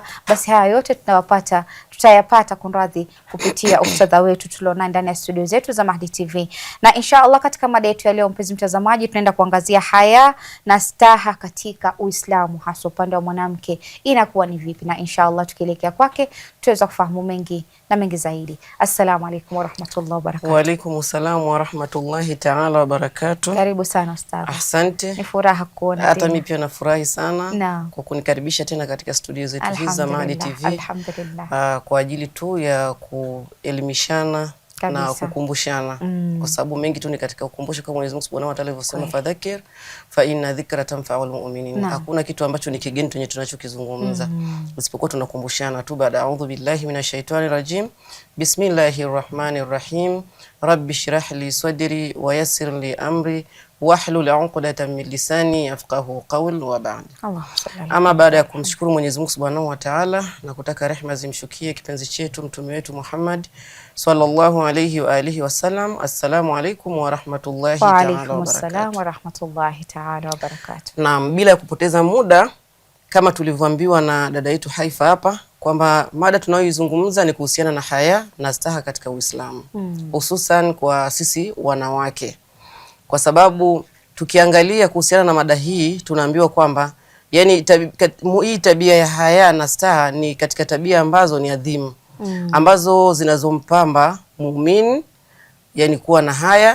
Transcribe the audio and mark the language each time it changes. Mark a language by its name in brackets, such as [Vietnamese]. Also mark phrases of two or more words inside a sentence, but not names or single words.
[Swahili] Basi haya yote tutayapata kunradhi kupitia ustadha wetu tuliona ndani ya studio zetu za Mahdi TV. Na inshallah katika mada yetu ya leo, mpenzi mtazamaji, tunaenda kuangazia haya na staha katika Uislamu, hasa upande wa mwanamke inakuwa ni vipi, na inshallah tukielekea kwake tuweza kufahamu mengi na mengi zaidi. [Arabic] السلام عليكم ورحمة الله وبركاته. وعليكم السلام ورحمة الله تعالى وبركاته. [Swahili] Karibu sana ustadha. Asante. Ni furaha kuona. Hata mimi pia nafurahi sana kwa kunikaribisha tena katika studio zetu hizi za Mahdi TV. Alhamdulillah. Kwa ajili tu ya kuelimishana Kabisa. Na kukumbushana kwa sababu mengi tu ni katika ukumbusho, kama Mwenyezi Mungu [Arabic] سبحانه وتعالى [Swahili] alivyosema, [Arabic] فذكر فإن الذكرى تنفع المؤمنين. [Swahili] Hakuna kitu ambacho ni kigeni tunachokizungumza isipokuwa tunakumbushana tu. [Arabic] Baada أعوذ بالله من الشيطان الرجيم بسم الله الرحمن الرحيم رب اشرح لي صدري ويسر لي أمري واحلل عقدة من لساني يفقهوا قولي وبعد. [Swahili] Ama baada ya kumshukuru Mwenyezi Mungu [Arabic] سبحانه وتعالى [Swahili] na kutaka rehema zimshukie kipenzi chetu mtume wetu Muhammad [Arabic] صلى الله عليه وآله وسلم, السلام عليكم ورحمة الله تعالى وبركاته. وعليكم السلام ورحمة الله تعالى وبركاته. [Swahili] Naam, bila kupoteza muda, kama tulivyoambiwa na dada yetu Haifa hapa kwamba mada tunayoizungumza ni kuhusiana na haya na staha katika Uislamu, hususan kwa sisi wanawake. Kwa sababu tukiangalia kuhusiana na mada hii tunaambiwa kwamba yani hii tabia ya haya na staha ni katika tabia ambazo ni adhimu, ambazo zinazompamba muumini, yani kuwa na haya.